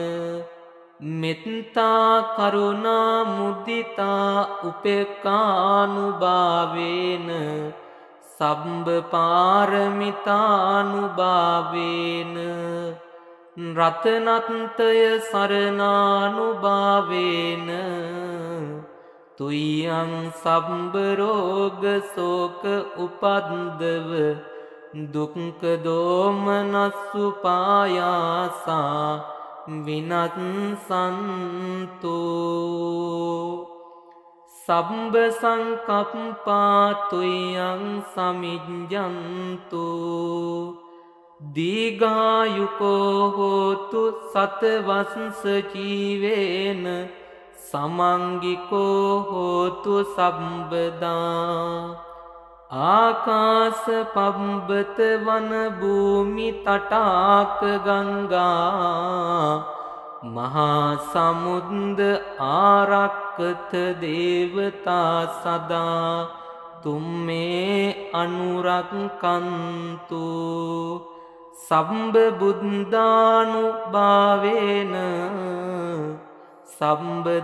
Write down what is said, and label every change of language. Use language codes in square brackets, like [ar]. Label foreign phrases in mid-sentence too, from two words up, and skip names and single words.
[pi] මෙත්තා කරුණා මුදිතා උපේක්ඛානුභාවේන සම්බ පාරමිතානුභාවේන රතනත්තය සරණානුභාවේන තුයං සම්බ රෝග ශෝක උපද්දව දුක්ඛ දෝමනස්සු පායාසා විනස්සන්තු සම්බ සංකප්පා තුයං සමිජ්ජන්තු දීඝායුකෝ හෝතු සතවස්ස ජීවේන සමංගිකෝ හෝතු සම්බදා ආකාස පබ්බත වන භූමි තටාක ගංගා මහා සමුද්ද ආරක්කත දේවතා සදා තුම්මේ අනුරක්කන්තු සම්බ බුද්ධානුභාවේන සම්බ